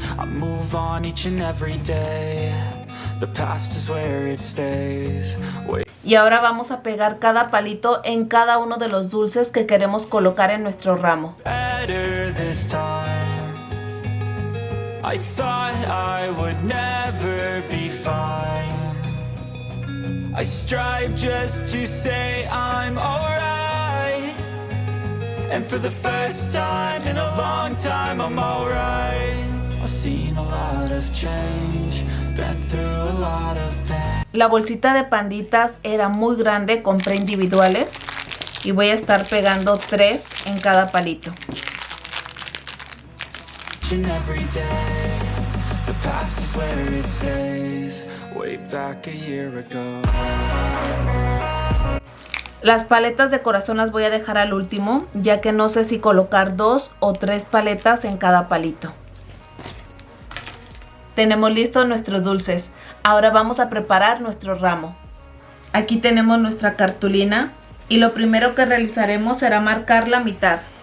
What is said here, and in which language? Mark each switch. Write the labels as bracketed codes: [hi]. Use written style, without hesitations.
[en] I move on each and every day. The past is where it stays. [es] Y ahora vamos a pegar cada palito en cada uno de los dulces que queremos colocar en nuestro ramo. [en] Better this time. I thought I would never be fine. I strive just to say I'm alright. And for the first time in a long time I'm alright. I've seen a lot of change, been through a lot of pain. [es] La bolsita de panditas era muy grande, compré individuales y voy a estar pegando 3 en cada palito. [en] Every day, the past is where it stays, way back a year ago. [es] Las paletas de corazón las voy a dejar al último, ya que no sé si colocar 2 o 3 paletas en cada palito. Tenemos listos nuestros dulces. Ahora vamos a preparar nuestro ramo. Aquí tenemos nuestra cartulina y lo primero que realizaremos será marcar la mitad.